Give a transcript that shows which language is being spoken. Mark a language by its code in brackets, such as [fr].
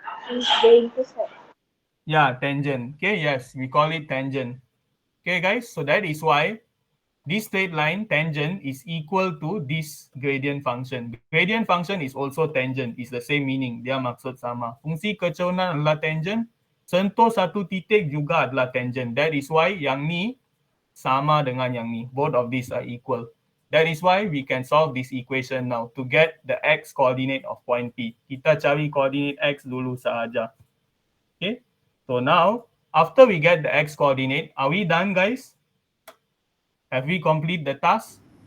[en] Is the intercept. Yeah, tangent. Okay, yes, we call it tangent. Okay, guys, so that is why this straight line tangent is equal to this gradient function. Gradient function is also tangent, is the same meaning. [ms] Dia maksud sama. Fungsi kecerunan adalah tangent, sentuh satu titik juga adalah tangent. [en] That is why [ms] yang ni sama dengan yang ni. [en] Both of these are equal. That is why we can solve this equation now to get the x coordinate of point P. [ms] Kita cari coordinate x dulu sahaja. [en] Okay, so now after we get the x coordinate, are we done, guys? Have we complete the task?